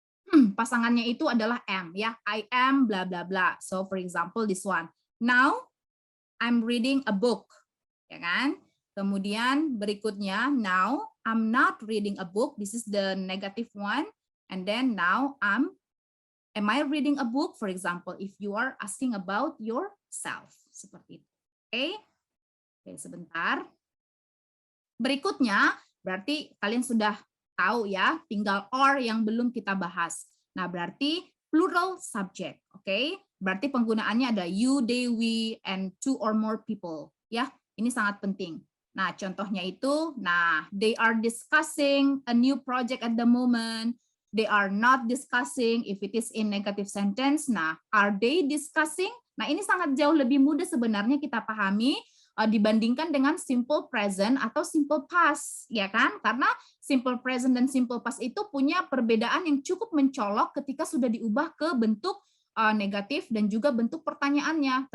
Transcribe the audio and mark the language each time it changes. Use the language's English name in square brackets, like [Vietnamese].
[Indonesian] Pasangannya itu adalah am ya, [English] I am bla bla bla. So for example this one, now I'm reading a book, ya kan? [Indonesian] Kemudian berikutnya, [English] now I'm not reading a book, this is the negative one. And then now am I reading a book, for example if you are asking about yourself, [Indonesian] seperti itu. Oke, sebentar. Berikutnya berarti kalian sudah tahu ya, tinggal or yang belum kita bahas. Nah, berarti plural subject, oke? Berarti penggunaannya ada you, they, we, [English] and two or more people, [Indonesian] ya. Ini sangat penting. Nah, contohnya itu, nah, [English] they are discussing a new project at the moment. They are not discussing if it is in negative sentence. Nah, are they discussing? [Indonesian] Nah, ini sangat jauh lebih mudah sebenarnya kita pahami dibandingkan dengan simple present atau simple past, ya kan? Karena simple present dan simple past itu punya perbedaan yang cukup mencolok ketika sudah diubah ke bentuk negatif dan juga bentuk pertanyaannya.